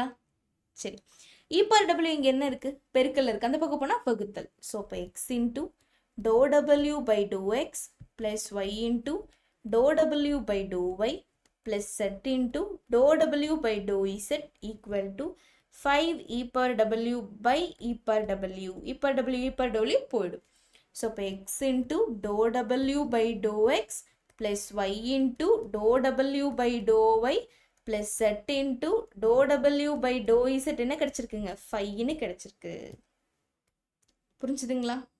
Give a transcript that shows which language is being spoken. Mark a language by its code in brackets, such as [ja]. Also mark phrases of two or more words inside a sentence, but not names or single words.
[ta] சரி, [en] e per w [ta] இங்கே என்ன இருக்கு? பெருக்கல் இருக்கு, அந்த பக்கம் போனால் வகுத்தல். [en] so இப்போ x into dou w by dou x plus y into dou w by dou y plus z into dou w by dou z equal to 5 e per w by e per w. e per w [ta] போயிடும். [en] so இப்போ x into dou w by dou x plus y into dou w by dou y plus z into dou w by dou z [ta] என்ன கிடைச்சிருக்குங்க? 5ன்னு கிடைச்சிருக்கு. புரிஞ்சுதுங்களா?